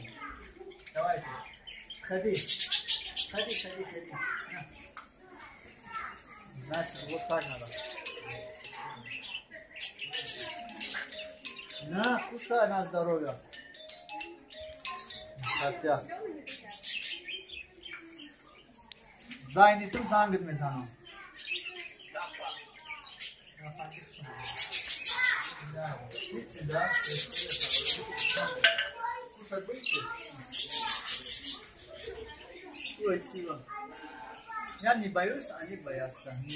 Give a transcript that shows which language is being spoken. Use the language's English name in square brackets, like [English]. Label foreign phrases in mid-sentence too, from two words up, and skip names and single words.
[Russian] Давайте. Ходи. На. Значит, вот так надо. кушай на здоровье. Хотя. [Tajik] Зайнитим зангит мезанам. [Russian] Да. Кушать будете? Спасибо. Я не боюсь, они боятся меня.